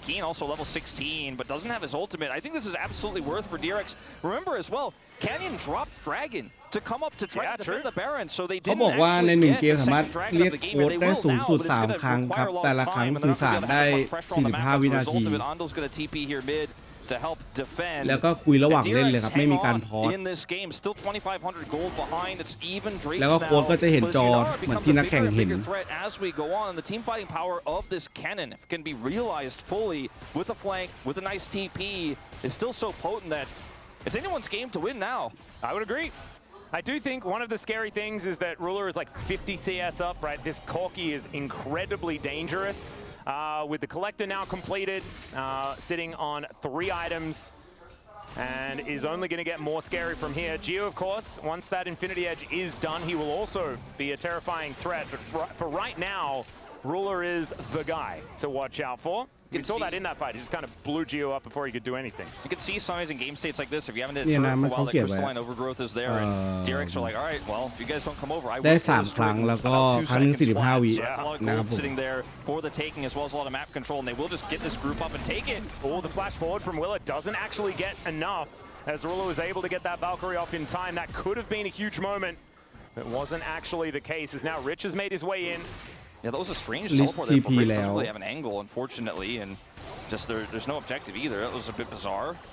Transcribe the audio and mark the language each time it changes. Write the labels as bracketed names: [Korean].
[English] Keen also level 16, but doesn't have his ultimate. I think this is absolutely worth for DRX. Remember as well, Canyon dropped Dragon to come up to try to defend the Baron, so they didn't actually get the second Dragon of the game, but they will now, but it's going to require a long time, and they're not going to have enough pressure on the map as a result of it. Ondal's going to TP here mid to help defend. [Thai] แล้วก็คุยระหว่างเล่นเลยครับไม่มีการพอส [English] In this game, still 2,500 gold behind. It's even Drake's [Thai] แล้วก็โค้ชก็จะเห็นจอเหมือนที่นักแข่งเห็น [English] as we go on. The team fighting power of this cannon can be realized fully with a flank, with a nice TP, is still so potent that it's anyone's game to win now. I would agree. I do think one of the scary things is that Ruler is like 50 CS up, right? This Corki is incredibly dangerous. With the Collector now completed, sitting on 3 items, and is only going to get more scary from here. Gio, of course, once that Infinity Edge is done, he will also be a terrifying threat. But for right now, Ruler is the guy to watch out for. You saw that in that fight. He just kind of blew Geo up before he could do anything. You can see signs in game states like this. If you haven't hit turret for a while, that crystalline overgrowth is there, and DRX are like, all right, well, if you guys don't come over, I will. [Thai] ได้3 ครั้งแล้วก็ครั้งนึง45 วินะครับผม [English] sitting there for the taking as well as a lot of map control, and they will just get this group up and take it. Oh, the flash forward from Willa doesn't actually get enough. As Rula was able to get that Valkyrie off in time, that could have been a huge moment. It wasn't actually the case, as now Rich has made his way in. Yeah, that was a strange teleport there. Rich doesn't really have an angle, unfortunately, and just there's no objective either. That was a bit bizarre.